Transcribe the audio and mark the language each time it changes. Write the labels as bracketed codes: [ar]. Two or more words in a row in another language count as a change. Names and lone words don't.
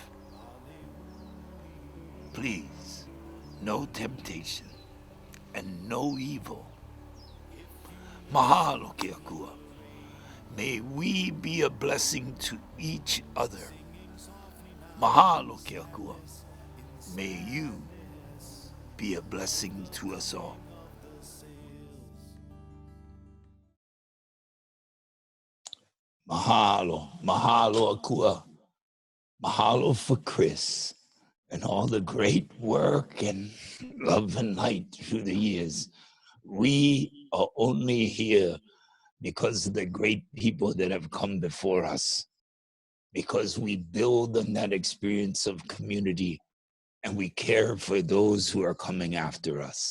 [en] Please, no temptation and no evil. [haw] Mahalo ke akua. [en] May we be a blessing to each other. [haw] Mahalo ke akua. [en] May you be a blessing to us all. [haw] Mahalo, mahalo akua. [en] Mahalo for Chris and all the great work and love and light through the years. We are only here because of the great people that have come before us, because we build on that experience of community and we care for those who are coming after us.